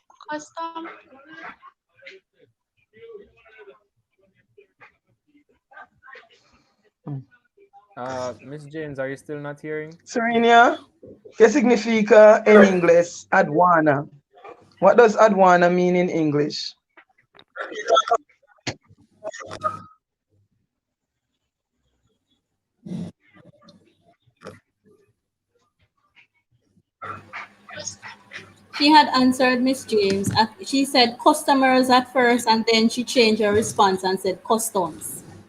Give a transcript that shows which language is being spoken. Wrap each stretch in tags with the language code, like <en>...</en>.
<en>Custom. Miss James, are you still not hearing?</en> <es>Serena, ¿qué significa en inglés aduana?</es> <en>What does aduana mean in English? She had answered Miss James. She said customers at first, and then she changed her response and said customs.</en>